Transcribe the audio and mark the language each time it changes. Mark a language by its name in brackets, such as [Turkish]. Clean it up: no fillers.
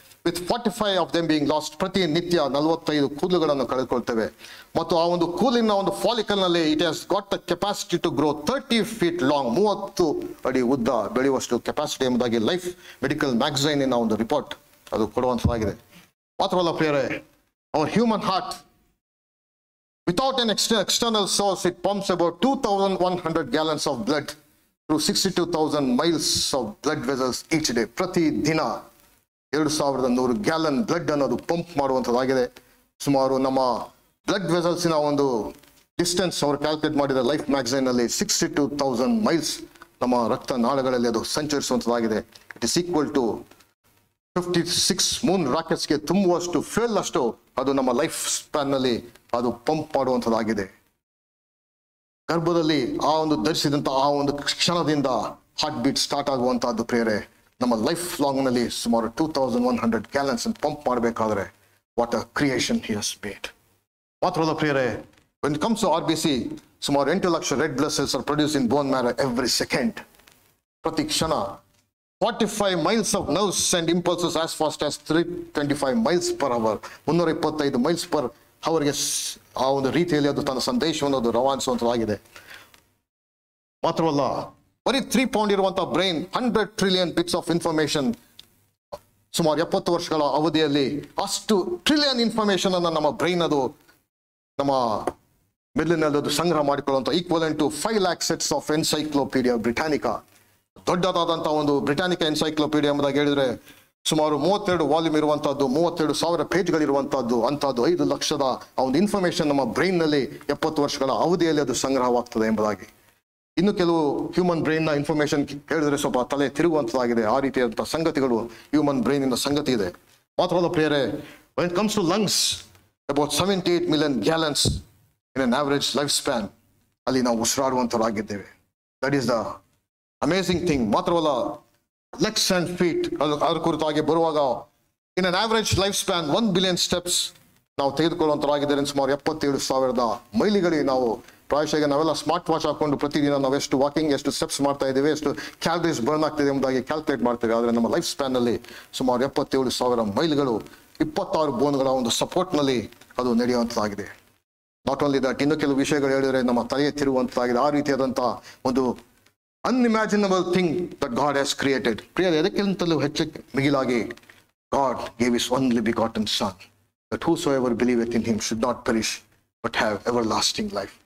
[English] with 45 of them being lost, [Kannada] ಪ್ರತಿ ನಿತ್ಯ 45 ಕೂದಲುಗಳನ್ನು ಕಳೆದುಕೊಳ್ತೇವೆ. ಮತ್ತು ಆ ಒಂದು ಕೂದಲಿನ ಒಂದು ಫಾಲಿಕಲ್ ನಲ್ಲಿ [English] it has got the capacity to grow 30 feet long, [Kannada] 30 ಅಡಿ ಉದ್ದ ಬೆಳೆಯುವಷ್ಟು ಕೆಪಾಸಿಟಿ ಎಂಬುದಾಗಿ ಲೈಫ್ ಮೆಡಿಕಲ್ ಮ್ಯಾಗಝೈನ್ ಇನ ಒಂದು ರಿಪೋರ್ಟ್ ಅದು ಕೊಡುವಂತದಾಗಿದೆ. ಮಾತ್ರವಲ್ಲ ಪ್ರಿಯರೇ, [English] Our human heart without an external source, it pumps about 2,100 gallons of blood through 62,000 miles of blood vessels each day. [Kannada] ಪ್ರತಿ ದಿನ 2,100 ಗ್ಯಾಲನ್ ಬ್ಲಡ್ ಅನ್ನೋದು ಪಂಪ್ ಮಾಡುವಂಥದ್ದಾಗಿದೆ. ಸುಮಾರು ನಮ್ಮ ಬ್ಲಡ್ ವೆಸಲ್ಸಿನ ಒಂದು ಡಿಸ್ಟೆನ್ಸ್ ಅವರು ಕ್ಯಾಲ್ಕುಲೇಟ್ ಮಾಡಿದ ಲೈಫ್ ಮ್ಯಾಗಝೈನ್ ನಲ್ಲಿ 62,000 ಮೈಲ್ಸ್ ನಮ್ಮ ರಕ್ತ ನಾಳಗಳಲ್ಲಿ ಅದು ಸಂಚರಿಸುವಂಥದ್ದಾಗಿದೆ. [English] it is equal to 56 moon ರಾಕೆಟ್ಸ್ಗೆ [Kannada] ತುಂಬುವಷ್ಟು fuel ಅಷ್ಟು ಅದು ನಮ್ಮ ಲೈಫ್ ಸ್ಪ್ಯಾನ್ ನಲ್ಲಿ ಅದು ಪಂಪ್ ಮಾಡುವಂಥದ್ದಾಗಿದೆ. ಗರ್ಭದಲ್ಲಿ ಆ ಒಂದು ಧರಿಸಿದಂತ ಆ ಒಂದು ಕ್ಷಣದಿಂದ ಹಾರ್ಟ್ ಬೀಟ್ ಸ್ಟಾರ್ಟ್ ಆಗುವಂತಹದ್ದು ಪ್ರೇರೆ ನಮ್ಮ ಲೈಫ್ ಲಾಂಗ್ ನಲ್ಲಿ ಸುಮಾರು 2,100 ಗ್ಯಾಲನ್ಸ್ ಪಂಪ್ ಮಾಡಬೇಕಾದ್ರೆ [English] What a creation he has made. [Kannada] ಮಾತ್ರವಲ್ಲ ಪ್ರಿಯರೇ, [English] when it comes to RBC, [Kannada] ಸುಮಾರು 8 lakh [English] Red blood cells are produce in bone marrow every second. [Kannada] ಪ್ರತಿ ಕ್ಷಣ [English] 45 miles of nerves and impulses as fast as 325 miles per hour, 325 miles per hourಗೆ [Kannada] ಆ ಒಂದು ರೀತಿಯಲ್ಲಿ ಅದು ತನ್ನ ಸಂದೇಶವನ್ನು ಅದು ರವಾನಿಸುವಂತದ್ದಾಗಿದೆ. ಮಾತ್ರವಲ್ಲ, ಬರೀ 3 pound ಇರುವಂತಹ brain [English] 100 trillion bits of information [Kannada] ಸುಮಾರು 70 ವರ್ಷಗಳ ಅವಧಿಯಲ್ಲಿ ಅಷ್ಟು ಟ್ರಿಲಿಯನ್ ಇನ್ಫಾರ್ಮೇಶನ್ ಅನ್ನ ನಮ್ಮ ಬ್ರೈನ್ ಅದು ನಮ್ಮ ಮೆದುಳಿನಲ್ಲಿ ಅದು ಸಂಗ್ರಹ ಮಾಡಿಕೊಳ್ಳುವಂತ [English] Equivalent to 5 lakh sets of encyclopaedia Britannica. [Kannada] ದೊಡ್ಡದಾದಂತಹ ಒಂದು ಬ್ರಿಟಾನಿಕಾ ಎನ್ಸೈಕ್ಲೋಪೀಡಿಯಾ ಎಂಬುದಾಗಿ ಹೇಳಿದ್ರೆ ಸುಮಾರು 32 ವಾಲ್ಯೂಮ್ ಇರುವಂತಹದ್ದು, 32,000 ಪೇಜ್ಗಳಿರುವಂತಹದ್ದು, ಅಂತಹದ್ದು 5 ಲಕ್ಷದ ಆ ಒಂದು ಇನ್ಫಾರ್ಮೇಶನ್ ನಮ್ಮ ಬ್ರೈನ್ ನಲ್ಲಿ 70 ವರ್ಷಗಳ ಅವಧಿಯಲ್ಲಿ ಅದು ಸಂಗ್ರಹವಾಗ್ತದೆ ಎಂಬುದಾಗಿ. ಇನ್ನು ಕೆಲವು ಹ್ಯೂಮನ್ ಬ್ರೈನ್ ನ ಇನ್ಫಾರ್ಮೇಶನ್ ಹೇಳಿದ್ರೆ ಸ್ವಲ್ಪ ತಲೆ ತಿರುಗುವಂತದಾಗಿದೆ. ಆ ರೀತಿಯಾದಂತಹ ಸಂಗತಿಗಳು ಹ್ಯೂಮನ್ ಬ್ರೈನ್ ಇಂದ ಸಂಗತಿ ಇದೆ. ಮಾತ್ರವಲ್ಲ ಪ್ರಿಯರೇ, [English] when it comes to lungs, about 78 million gallons in an average life span [Kannada] ಅಲ್ಲಿ ನಾವು ಉಸಿರಾಡುವಂತರಾಗಿದ್ದೇವೆ. [English] That is the amazing thing. [Kannada] ಮಾತ್ರವಲ್ಲ, ಲೆಗ್ಸ್ ಅಂಡ್ ಫೀಟ್ ಅದ್ರ ಕುರಿತಾಗಿ ಬರುವಾಗ [English] in an average life span 1 billion steps [Kannada] ನಾವು ತೆಗೆದುಕೊಳ್ಳುವಂತರಾಗಿದ್ದೇವೆ. ಸುಮಾರು 77,000 ಮೈಲಿಗಳಿಗೆ ನಾವು ಪ್ರಾಯಶಃ ನಾವೆಲ್ಲ ಸ್ಮಾರ್ಟ್ ವಾಚ್ ಹಾಕೊಂಡು ಪ್ರತಿದಿನ ನಾವು ಎಷ್ಟು ವಾಕಿಂಗ್, ಎಷ್ಟು ಸ್ಟೆಪ್ಸ್ ಮಾಡ್ತಾ ಇದ್ದೇವೆ, ಎಷ್ಟು ಕ್ಯಾಲರೀಸ್ ಬರ್ನ್ ಆಗ್ತಿದೆ ಎಂಬುದಾಗಿ ಕ್ಯಾಲ್ಕುಲೇಟ್ ಮಾಡ್ತೇವೆ. ಆದರೆ ನಮ್ಮ ಲೈಫ್ ಸ್ಪ್ಯಾನ್ ನಲ್ಲಿ ಸುಮಾರು 77,000 ಮೈಲ್ಗಳು 26 ಬೋನ್ಗಳ ಒಂದು ಸಪೋರ್ಟ್ ನಲ್ಲಿ ಅದು ನಡೆಯುವಂತದಾಗಿದೆ. [English] not only that, [Kannada] ಇನ್ನು ಕೆಲವು ವಿಷಯಗಳು ಹೇಳಿದ್ರೆ ನಮ್ಮ ತಲೆಯೇ ತಿರುಗುವಂತದಾಗಿದೆ. ಆ ರೀತಿಯಾದಂತಹ ಒಂದು [English] unimaginable thing that God has created. [Kannada] ಪ್ರಿಯರೇ, ಅದಕ್ಕಿಂತಲೂ ಹೆಚ್ಚು ಮಿಗಿಲಾಗಿ [English] God gave his only begotten son, that whosoever believeth in him should not perish but have everlasting life.